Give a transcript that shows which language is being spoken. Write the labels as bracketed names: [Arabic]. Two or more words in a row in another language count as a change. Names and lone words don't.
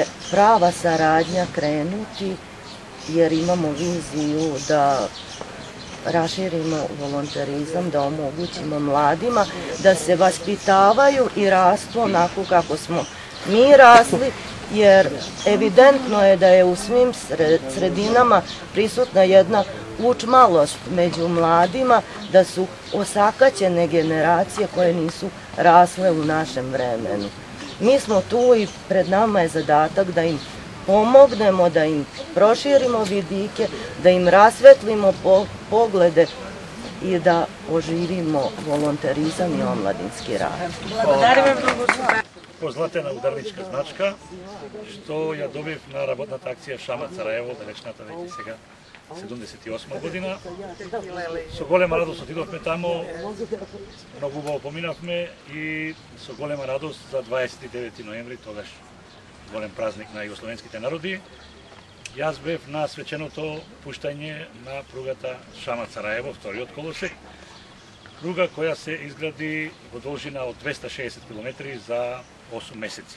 [Serbian] prava saradnja krenuti, jer imamo viziju da raširimo volonterizam, da omogućimo mladima da se vaspitavaju i rastu onako kako smo mi rasli jer evidentno je da je u svim sredinama prisutna jedna učmalost među mladima, da su osakaćene generacije koje nisu rasle u našem vremenu. Mi smo tu i pred nama je zadatak da im pomognemo, da im proširimo vidike, da im rasvetlimo poglede i da oživimo volonterizam i omladinski rad. [Macedonian] Позлатена ударничка значка, што ја добив на работната акција Шамац Сараево, далечната веќе сега 78 година. Со голема радост отидовме тамо, многу убаво поминавме и со голема радост за 29 ноември, тогаш голем празник на југословенските народи, јас бев на свеченото пуштање на пругата Шамац Сараево, вториот колосек, пруга која се изгради во должина од 260 км за 8 месеци.